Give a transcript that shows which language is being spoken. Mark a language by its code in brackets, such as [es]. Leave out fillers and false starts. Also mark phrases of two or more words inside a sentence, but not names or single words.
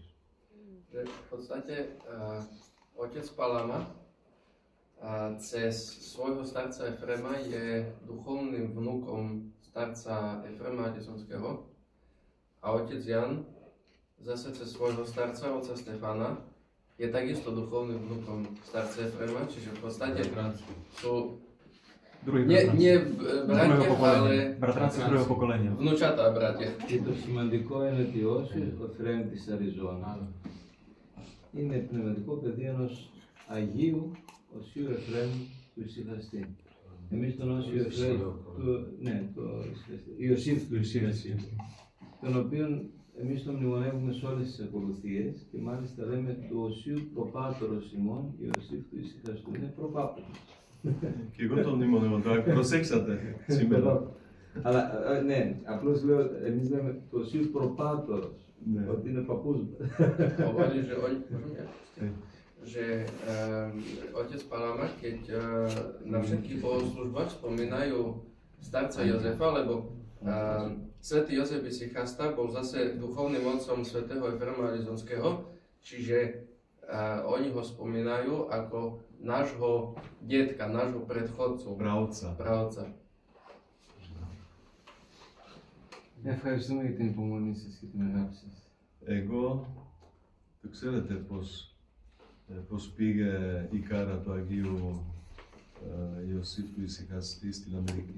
[sk] Že v podstate otec Palama cez svojho starca Efrema je duchovným vnukom starca Efrema Arizonského a otec Jan zase cez svojho starca, otca Stefana, je takisto duchovným vnukom starca Efrema, čiže v podstate sú nie bratia, ale bratranci druhého pokolenia. vnúčatá bratia. [el] Και το σημαντικό είναι ότι ο Εφραίμ της Αριζόνα είναι πνευματικό παιδί ενός Αγίου Οσίου Εφραίμ του Ισυχαστή. Εμείς τον Όσιο Εφραίμ, Ιωσήφ του Ισυχαστή, τον οποίον εμείς τον μνημονεύουμε σε όλες τις ακολουθίες και μάλιστα λέμε του Οσίου Προπάτορος ημών, Ιωσήφ του Ισυχαστού, είναι προπάτορος. Και εγώ τον μνημονεύω, το προσέξατε σήμερα. Αλλά ναι, απλώς λέω, εμείς λέμε του Οσίου Προπάτορος, ότι είναι παππούς. [sk] Hovorí, že otec Palama, keď na všetkých bohoslužbách spomínajú starca Jozefa, lebo svätý Jozef Isichasta bol zase duchovným otcom svätého Efrema Arizonského, čiže oni ho spomínajú ako nášho detka, nášho predchodcu, pravca. [el] Ευχαριστούμε για την υπομονή σας και την αγάπη σας. Εγώ, το ξέρετε πώς πήγε η κάρα του Αγίου Ιωσήφ του Ισυχαστή στην Αμερική.